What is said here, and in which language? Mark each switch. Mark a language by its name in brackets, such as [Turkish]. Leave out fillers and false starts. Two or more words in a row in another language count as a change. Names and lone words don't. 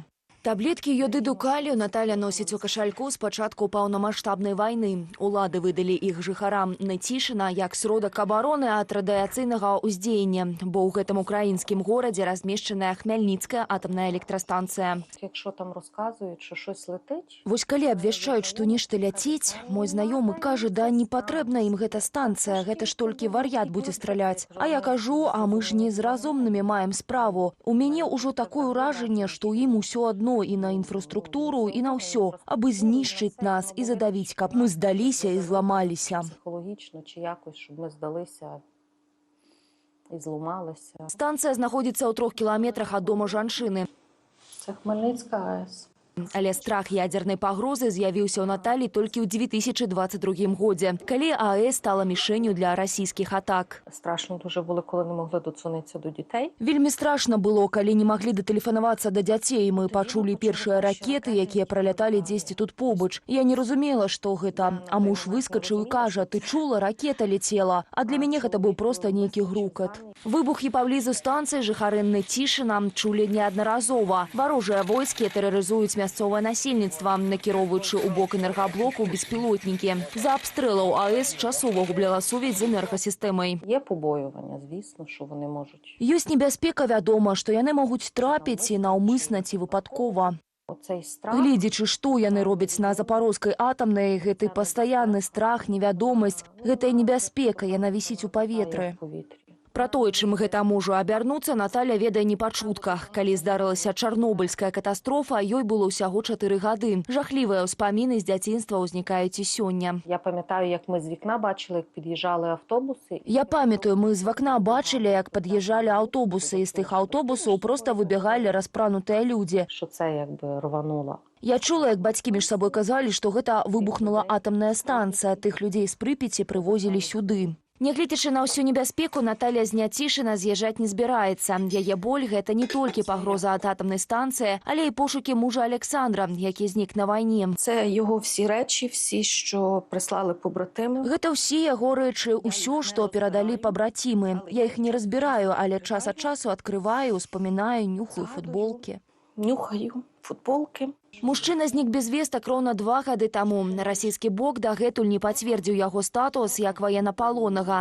[Belarusian] Таблеткі йодыду калію Наталя носіць у кашальку з пачатку паўнамаштабнай вайны. Улады выдалі іх жыхарам Нетішына як сродак абароны ад радыяцыйнага ўздзеяння, бо ў гэтым украінскім горадзе размешчаная Хмяльніцкая атамная электрастанцыя. [Ukrainian] Якщо там розказують, що щось летить... [Belarusian] Вось калі абвяшчаюць, што нешта ляціць, мой знаёмы кажа, да не патрэбна ім гэта станцыя, гэта ж толькі вар'ят будзе страляць. А я кажу, а мы ж не з разумнымі маем справу. У мяне ўжо такое ўражанне, што ім усё адно і на інфраструктуру, і на ўсё, абы знішчыць нас і задавіць, каб мы здаліся і зламаліся. [Ukrainian] Психологічно чи якось, щоб ми здалися і зламалися. [Belarusian] Станцыя знаходзіцца ў 3 кіламетрах ад дома жанчыны. [Ukrainian] Це Хмельницька АЕС. [Belarusian] Але страх ядзернай пагрозы з'явіўся ў Наталі толькі ў 2022 годзе, калі АЭС стала мішэнню для расійскіх атак. [Ukrainian] Страшно дуже було, коли не могли додзвонитися до дітей. [Belarusian] Вельмі страшна было, калі не маглі датэлефанавацца да дзяцей. Мы пачулі першыя ракеты, якія праляталі дзесьці тут побач. Я не разумела, што гэта. А муж выскачыў і кажа, ты чула, [Russian] ракета летела. [Belarusian] А для мяне гэта быў проста нейкі грукат. Выбухі паблізу станцыі жыхары Нетішына чулі неаднаразова. Варожыя войскі тэрарызуюць мясцовае насельніцтва, накіроўваючы ў бок энергаблоку беспілотнікі. За абстрэлаў АЭС часова губляла сувязь з энергасістэмай. Є побоювання, звісно, що вони можуть. Ёсць небяспека, вядома, што яны могуць трапіць і наўмысна ці выпадкова. Гледзячы, што яны робяць на запарожскай атамнай, гэты пастаянны страх, невядомасць, гэтая небяспека, яна вісіць у паветры. Пра тое, чым гэта можа абярнуцца, Наталя ведае не па чутках. Калі здарылася чарнобыльская катастрофа, ёй было ўсяго 4 гады. Жахлівыя ўспаміны з дзяцінства ўзнікаюць і сёння. [Ukrainian] Я памятаю, як мы з вікна бачили, як під'їжджали автобуси. [Belarusian] Я памятаю, мы з вакна бачылі, як пад'язджалі аўтобусы, і з тых аўтобусаў проста выбегалі распранутыя людзі. [Ukrainian] Що це якби рвануло. [Belarusian] Я чула, як бацькі між сабой казалі, што гэта выбухнула атамная станцыя. Тых людзей з Прыпяці прывозілі сюды. Нягледзячы на ўсю небяспеку, Наталя з Нетішына з'язджаць не збіраецца. Яе боль – гэта не толькі пагроза ад атамнай станцыі, але і пошукі мужа Александра, які знік на вайне. [Ukrainian] Це його всі речі, всі, що прислали побратими. [Belarusian] Гэта ўсе яго рэчы, усё, што перадалі пабрацімы. Я іх не разбіраю, але час ад часу адкрываю, успамінаю, нюхаю футболкі. Нюхаю футболкі. Мужчына знік без вестак роўна 2 гады таму. Расійскі бок дагэтуль не пацвердзіў яго статус як ваеннапалоннага.